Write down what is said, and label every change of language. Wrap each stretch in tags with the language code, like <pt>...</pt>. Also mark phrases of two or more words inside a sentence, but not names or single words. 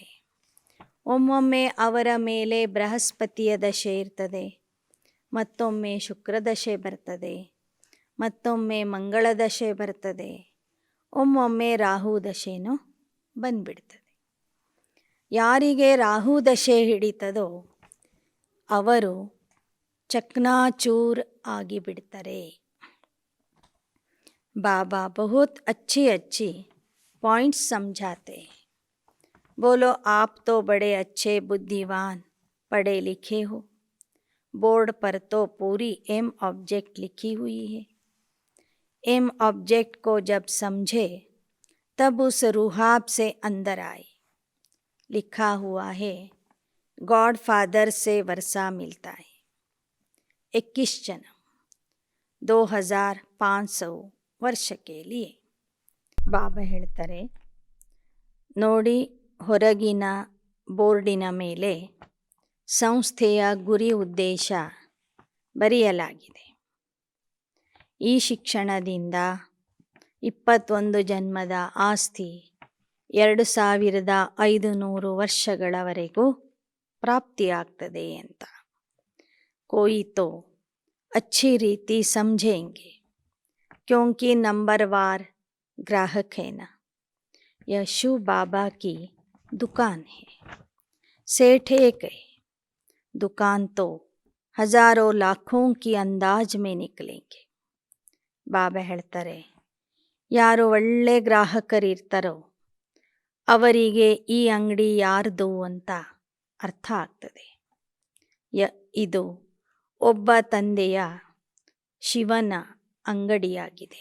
<kn>ಒಮ್ಮೊಮ್ಮೆ ಅವರ ಮೇಲೆ ಬೃಹಸ್ಪತಿಯ ದಶೆ ಇರ್ತದೆ, ಮತ್ತೊಮ್ಮೆ ಶುಕ್ರ ದಶೆ ಬರ್ತದೆ, ಮತ್ತೊಮ್ಮೆ ಮಂಗಳ ದಶೆ ಬರ್ತದೆ, ಒಮ್ಮೊಮ್ಮೆ ರಾಹು ದಶೆನೂ ಬಂದ್ಬಿಡ್ತದೆ. ಯಾರಿಗೆ ರಾಹು ದಶೆ ಹಿಡಿತದೋ ಅವರು ಚಕ್ನಾಚೂರ್ ಆಗಿಬಿಡ್ತಾರೆ.</kn> <hi>बाबा बहुत अच्छी अच्छी पॉइंट्स समझाते हैं. बोलो आप तो बड़े अच्छे बुद्धिमान पढ़े लिखे हो. बोर्ड पर तो पूरी</hi> <en>aim object</en> <hi>लिखी हुई है.</hi> <en>aim object</en> <hi>को जब समझे तब उस रूहाब से अंदर आए. लिखा हुआ है</hi> <en>God Father</en> <hi>से वर्षा मिलता है. 21 जन्म 2500 ವರ್ಷಕ್ಕೆ लिए.</hi> <kn>ಬಾಬಾ ಹೇಳ್ತಾರೆ, ನೋಡಿ ಹೊರಗಿನ ಬೋರ್ಡಿನ ಮೇಲೆ ಸಂಸ್ಥೆಯ ಗುರಿ ಉದ್ದೇಶ ಬರೆಯಲಾಗಿದೆ. ಈ ಶಿಕ್ಷಣದಿಂದ 21 ಜನ್ಮದ ಆಸ್ತಿ 2500 ವರ್ಷಗಳವರೆಗೂ ಪ್ರಾಪ್ತಿಯಾಗ್ತದೆ ಅಂತ.</kn> <hi>कोई तो अच्छी रीति समझेंगे क्योंकि नंबरवार ग्राहक है ना. यह शिव बाबा की दुकान है. सेठ एक है, दुकान तो हजारों लाखों की अंदाज में निकलेंगे.</hi> <kn>ಬಾಬಾ ಹೇಳ್ತಾರೆ, ಯಾರು ಒಳ್ಳೆ ಗ್ರಾಹಕರಿರ್ತಾರೋ ಅವರಿಗೆ ಈ ಅಂಗಡಿ ಯಾರ್ದು ಅಂತ ಅರ್ಥ ಆಗ್ತದೆ. ಇದು ಒಬ್ಬ ತಂದೆಯ ಶಿವನ ಅಂಗಡಿಯಾಗಿದೆ.</kn>